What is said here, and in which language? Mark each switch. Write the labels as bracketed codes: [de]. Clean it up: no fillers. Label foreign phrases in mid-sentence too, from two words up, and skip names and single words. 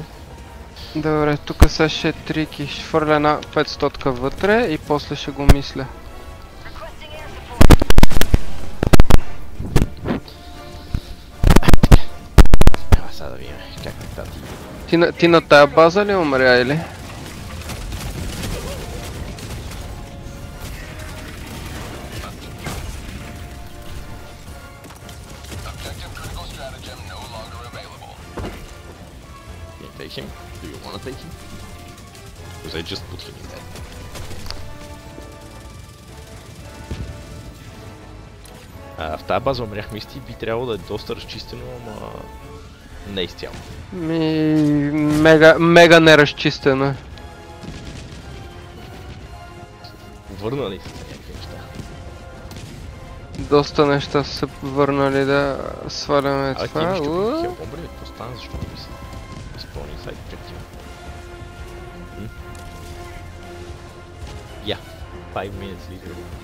[bg] Добре, тук сега ще е трики, ще фърля една 500 вътре и после ще го мисля. Сега да видим как тати. Ти на тая база ли умря или? [en] Take him? Do you wanna take him? Because I just put him in there. [bg] В тази база умрях мисти, би трябвало да е доста разчистено, ама не изцяло. Мега неразчистено. Върнали се някакви неща. Доста неща са върнали да сваляме това. Ти имаш тук Hellbomb, какво стана, защо не ми се изпълни сайт обектива? [en] Yeah, 5 minutes literally.